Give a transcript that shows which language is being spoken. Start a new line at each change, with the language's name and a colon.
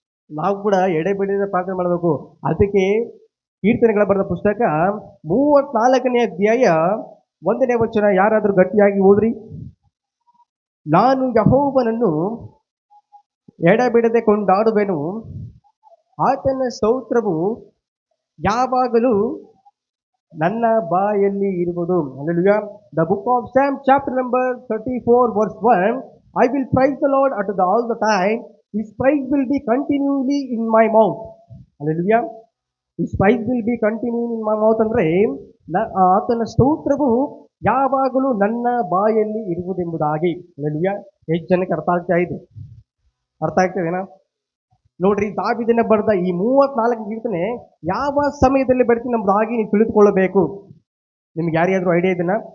Kannada: ನಾವು ಕೂಡ ಎಡೆಬಿಡದೆ ಪ್ರಾರ್ಥನೆ ಮಾಡಬೇಕು. ಅದಕ್ಕೆ ಕೀರ್ತನೆಗಳ ಬರೆದ ಪುಸ್ತಕ 34ನೇ ಅಧ್ಯಾಯ 1ನೇ ವಚನ ಯಾರಾದರೂ ಗಟ್ಟಿಯಾಗಿ ಓದ್ರಿ. ನಾನು ಯೆಹೋವನನ್ನು ಎಡೆಬಿಡದೆ ಕೊಂಡಾಡುವೆನು, ಆತನ ಸ್ತೋತ್ರವು ಯಾವಾಗಲೂ ನನ್ನ ಬಾಯಲ್ಲಿ ಇರುವುದು. Hallelujah!
English: The book of Psalm chapter number 34 verse 1, I will praise the Lord all the time, His praise will be continually in my mouth. Hallelujah! Is praise will be continue in my mouth
Kannada: ಅಂದ್ರೆ ಆತನ ಸ್ತೋತ್ರವು ಯಾವಾಗಲೂ ನನ್ನ ಬಾಯಲ್ಲಿ ಇರುವುದೆಂಬುದಾಗಿ. Hallelujah. ಎಷ್ಟು ಜನಕ್ಕೆ ಅರ್ಥ ಆಗ್ತಾ ಇದೆ? ಅರ್ಥ ಆಗ್ತದೇನಾ? ನೋಡ್ರಿ, ದಾವೀದನ ಬರೆದ ಈ 34 ಕೀರ್ತನೆ ಯಾವ ಸಮಯದಲ್ಲಿ ಬರ್ತೀನಿ ಎಂಬುದಾಗಿ ನೀವು ತಿಳಿದುಕೊಳ್ಳಬೇಕು. ನಿಮ್ಗೆ ಯಾರಿಗಾದ್ರೂ ಐಡಿಯಾ ಇದನ್ನ?